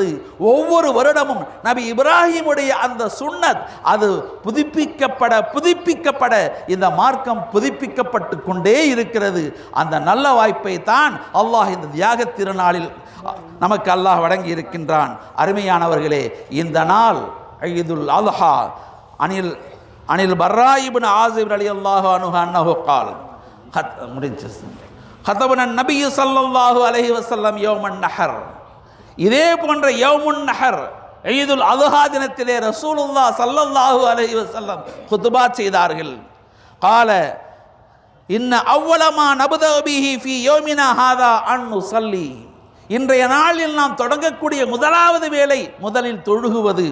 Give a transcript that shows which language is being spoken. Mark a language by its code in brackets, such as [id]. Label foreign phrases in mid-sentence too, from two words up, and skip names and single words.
[ta] ஒவ்வொரு வருடமும் நபி இப்ராஹிமுடைய அந்த சுன்னத் அது புதுப்பிக்கப்பட இந்த மார்க்கம் புதுப்பிக்கப்பட்டு கொண்டே இருக்கிறது. அந்த நல்ல வாய்ப்பை தான் அல்லாஹ் இந்த தியாக திருநாளில் நமக்கு அல்லாஹ் வழங்கி இருக்கின்றான். அருமையானவர்களே, இந்த நாள் [ar] عيد الأضحى. عن البراء بن عازب رضي الله عنه أنه قال خطبنا النبي صلى الله عليه وسلم يوم النحر. [ta] இதே போன்ற [ar] يوم النحر عيد الأضحى [ta] தினத்திலே ரசூலுல்லாஹ் [ar] صلى الله عليه وسلم [ta] குத்பா செய்தார்கள். [ar] قال إن أول ما نبدأ به في يومنا هذا أن نصلي, [ta] இன்றைய நாளில் நாம் தொடங்கக்கூடிய முதலாவது வேலை முதலில் தொழுகுவது.